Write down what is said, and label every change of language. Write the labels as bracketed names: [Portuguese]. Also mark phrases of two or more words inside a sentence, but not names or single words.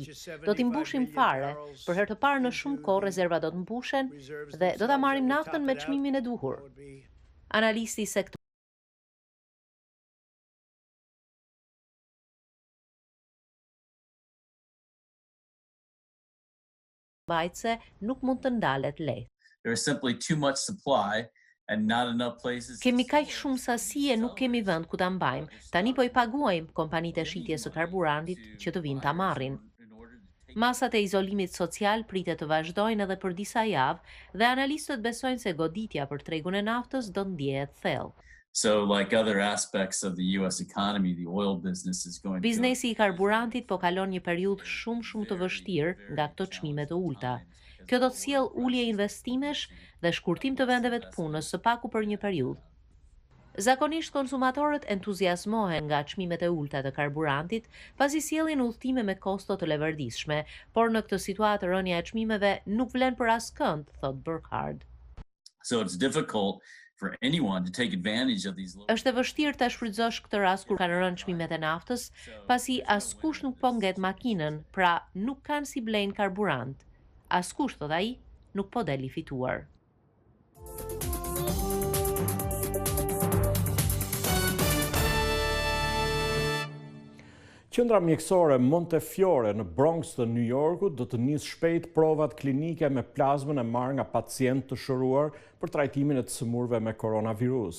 [Albanian] Do t'i mbushim fare, për herë të parë në shumë kohë rezervat do të mbushen dhe do ta marrim naftën me çmimin e duhur. Analisti i sektorit mbajtëse nuk mund të ndalet lehtë. [English] There is simply too much supply and not enough places. [Albanian] Kemi kaq shumë sasi e nuk kemi vend ku ta mbajmë. Tani po i paguajmë kompanitë e shitjes së karburantit që të vinë ta marrin. Masat e izolimit social pritet të vazhdojnë edhe për disa javë dhe analistët besojnë se goditja për tregun e naftës do ndjehet thellë. [English] So like other aspects of the US economy, the oil business is going to [Albanian] Biznesi i karburantit po kalon një periudhë shumë të vështirë nga këto çmime të ulta. Kjo do të sjellë ulje investimesh dhe shkurtim të vendeve të punës së paku për një periudhë. Zakonisht konsumatorët entuziazmohen nga çmimet e ulta të karburantit, pasi sjellin udhëtime me kosto të leverdishme, por në këtë situatë rënja e çmimeve nuk vlen për askënd, thot Burkhardt. [English] So it's difficult for anyone to take advantage of these low. [Albanian] Është e vështirë ta shfrytëzosh këtë rast kur kanë rënë çmimet e naftës, pasi askush nuk po ngjet makinën, pra nuk kanë si blejnë karburant. Askush, thot ai, nuk po del i fituar. Qendra mjekësore Montefiore në Bronx të New Yorkut do të nisë shpejt provat klinike me plazmën e marrë nga pacient të shëruar për trajtimin e të sëmurëve me koronavirus.